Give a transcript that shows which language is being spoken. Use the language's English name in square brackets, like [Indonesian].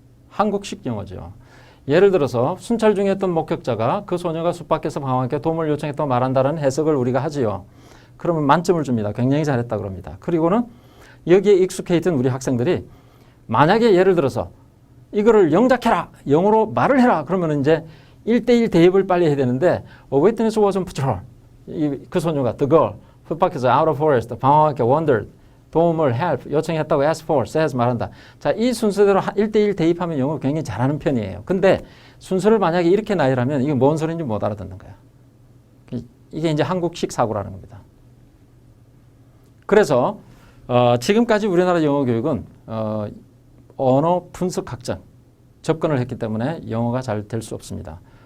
[Korean] 한국식 영어죠. 예를 들어서 순찰 중에 했던 목격자가 그 소녀가 숲 밖에서 방황하게 도움을 요청했다고 말한다는 해석을 우리가 하지요. 그러면 만점을 줍니다. 굉장히 잘했다 그럽니다. 그리고는 여기에 익숙해 있던 우리 학생들이 만약에 예를 들어서 이거를 영작해라, 영어로 말을 해라, 그러면 이제 1대1 대입을 빨리 해야 되는데 [English] A witness was on patrol. [Korean] 그 소녀가 [English] the girl who [Korean] 밖에서 [English] out of forest [Korean] 방황하게 [English] wandered [Korean] 도움을 [English] help [Korean] 요청했다고 [English] ask for says [Korean] 말한다. 자, 이 순서대로 1대1 대입하면 영어 굉장히 잘하는 편이에요. 근데 순서를 만약에 이렇게 나열하면 이게 뭔 소리인지 못 알아듣는 거야. 이게 이제 한국식 사고라는 겁니다. 그래서 지금까지 우리나라 영어 교육은 언어 분석 학점 접근을 했기 때문에 영어가 잘 될 수 없습니다.